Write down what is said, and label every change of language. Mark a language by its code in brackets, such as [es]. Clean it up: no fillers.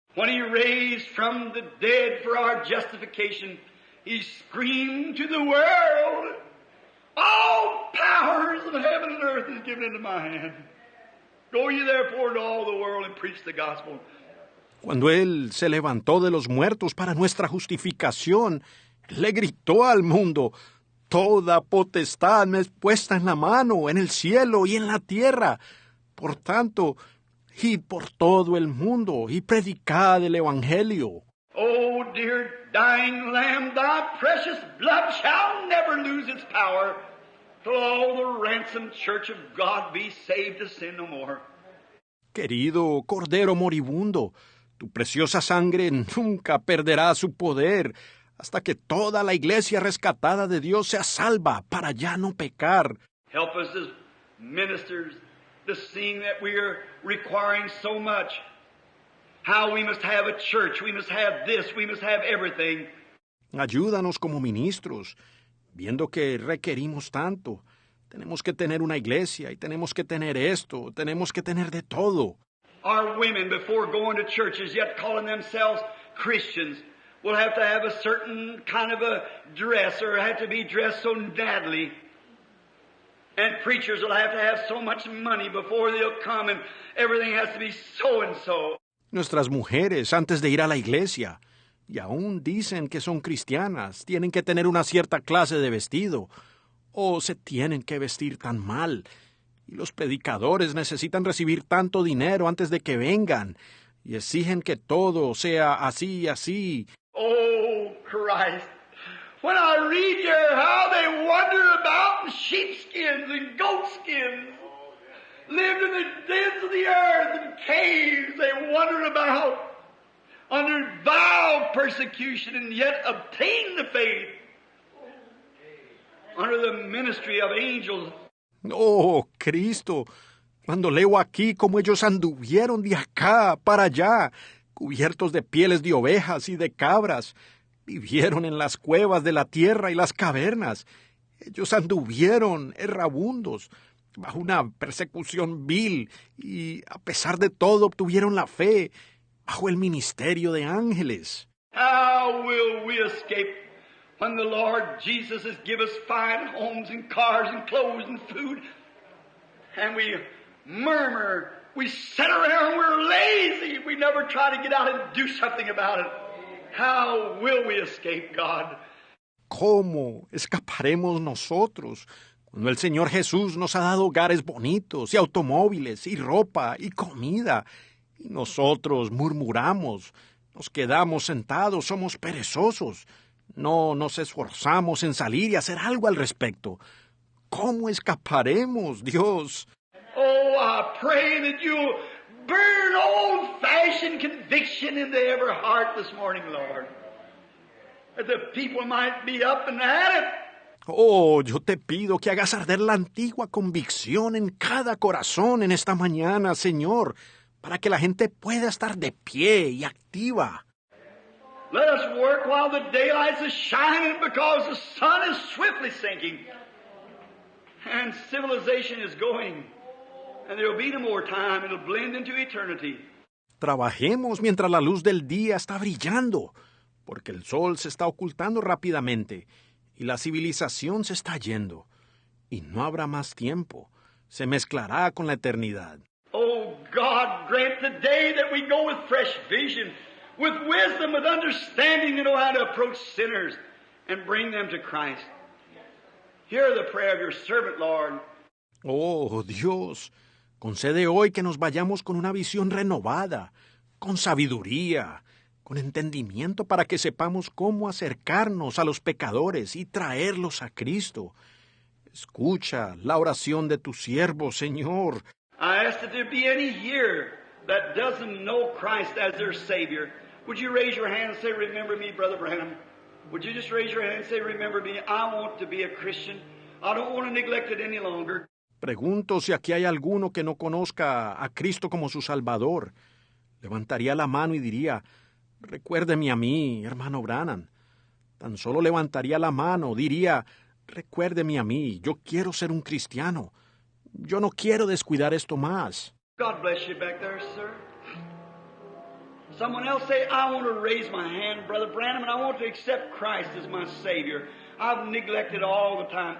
[en] When He raised from the dead for our justification, He screamed to the world, all powers of heaven and earth is given into my hand. Go ye therefore into all the world and preach the gospel. [es] Cuando Él se levantó de los muertos para nuestra justificación, le gritó al mundo, toda potestad me es puesta en la mano, en el cielo y en la tierra. Por tanto, id por todo el mundo y predicad el Evangelio. [en] Oh, dear dying Lamb, thy precious blood shall never lose its power till all the ransomed church of God be saved to sin no more. [es] Querido Cordero moribundo, tu preciosa sangre nunca perderá su poder hasta que toda la iglesia rescatada de Dios sea salva para ya no pecar. [en] Help us as ministers to seeing that we are requiring so much. How we must have a church, we must have this, we must have everything. [es] Ayúdanos como ministros, viendo que requerimos tanto. Tenemos que tener una iglesia y tenemos que tener esto, tenemos que tener de todo. [en] Our women, before going to churches, yet calling themselves Christians, will have to have a certain kind of a dress or have to be dressed so nattily. And preachers will have to have so much money before they'll come, and everything has to be so and so. [es] Nuestras mujeres, antes de ir a la iglesia, y aún dicen que son cristianas, tienen que tener una cierta clase de vestido, o se tienen que vestir tan mal. Y los predicadores necesitan recibir tanto dinero antes de que vengan, y exigen que todo sea así, así. [en] Oh, Christ. When I read here how they wander about in sheepskins and goatskins, lived in the dens of the earth and caves, they wandered about under vile persecution and yet obtained the faith under the ministry of angels. [es] Oh, Cristo, cuando leo aquí cómo ellos anduvieron de acá para allá, cubiertos de pieles de ovejas y de cabras, vivieron en las cuevas de la tierra y las cavernas. Ellos anduvieron errabundos, bajo una persecución vil, y a pesar de todo obtuvieron la fe, bajo el ministerio de ángeles. [en] How will we escape when the Lord Jesus has given us fine homes and cars and clothes and food, and we murmur, we sit around, we're lazy, we never try to get out and do something about it. How will we escape, God? [es] ¿Cómo escaparemos nosotros cuando el Señor Jesús nos ha dado hogares bonitos y automóviles y ropa y comida? Y nosotros murmuramos, nos quedamos sentados, somos perezosos, no nos esforzamos en salir y hacer algo al respecto. ¿Cómo escaparemos, Dios? [en] Oh, I pray that you'll burn old-fashioned conviction into every heart this morning, Lord, that the people might be up and at it. [es] Oh, yo te pido que hagas arder la antigua convicción en cada corazón en esta mañana, Señor, para que la gente pueda estar de pie y activa. [en] Let us work while the daylight is shining, because the sun is swiftly sinking and civilization is going, and there will be no more time. It'll blend into eternity. [es] Trabajemos mientras la luz del día está brillando, porque el sol se está ocultando rápidamente y la civilización se está yendo, y no habrá más tiempo. Se mezclará con la eternidad. [en] Oh, God, grant today that we go with fresh vision, with wisdom, with understanding to know how to approach sinners and bring them to Christ. Hear the prayer of your servant, Lord. [es] Oh, Dios, concede hoy que nos vayamos con una visión renovada, con sabiduría, con entendimiento para que sepamos cómo acercarnos a los pecadores y traerlos a Cristo. Escucha la oración de tu siervo, Señor. [en] I ask that there be any here that doesn't know Christ as their Savior. Would you raise your hand and say, remember me, Brother Branham? Would you just raise your hand and say, remember me? I want to be a Christian. I don't want to neglect it any longer. [es] Pregunto si aquí hay alguno que no conozca a Cristo como su Salvador. Levantaría la mano y diría, recuérdeme a mí, hermano Branham. Tan solo levantaría la mano, diría, recuérdeme a mí, yo quiero ser un cristiano. Yo no quiero descuidar esto más. [en] God bless you back there, sir. Someone else say, I want to raise my hand, Brother Branham, and I want to accept Christ as my Savior. I've neglected all the time.